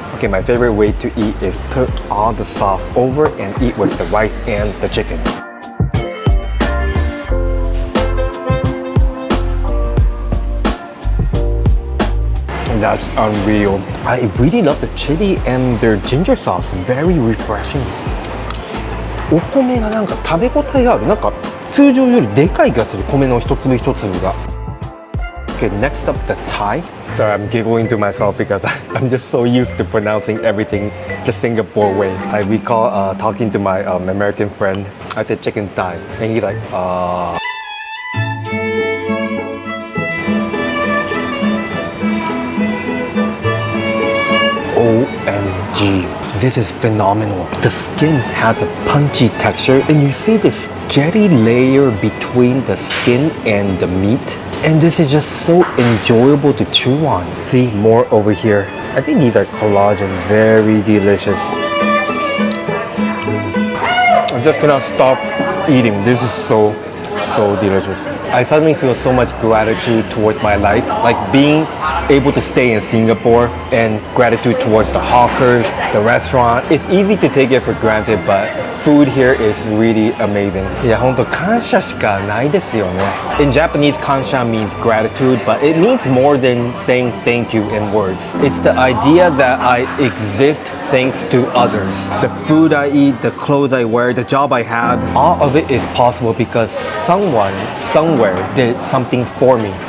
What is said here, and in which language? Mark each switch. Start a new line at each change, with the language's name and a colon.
English: Okay, my favorite way to eat is put all the sauce over and eat with the rice and the chicken. That's unreal. I really love the chili and their ginger sauce. Very refreshing.
Japanese: お米がなんか食べ応えがある。なんか通常よりでかい気がする。米の一粒一粒が。
English: Okay, next up the Thai. Sorry, I'm giggling to myself because I'm just so used to pronouncing everything the Singapore way. I recall talking to my American friend. I said chicken thigh, and he's like, OMG, this is phenomenal. The skin has a punchy texture and you see this jetty layer between the skin and the meat. And this is just so enjoyable to chew on. See, more over here. I think these are collagen, very delicious. I'm just gonna stop eating. This is so delicious. I suddenly feel so much gratitude towards my life. Like being able to stay in Singapore and gratitude towards the hawkers, the restaurant. It's easy to take it for granted, but food here is really amazing.
Japanese: いや、ほんと感謝しかないですよね。
English: In Japanese, kansha means gratitude, but it means more than saying thank you in words. It's the idea that I exist thanks to others. The food I eat, the clothes I wear, the job I have, all of it is possible because someone, somewhere did something for me.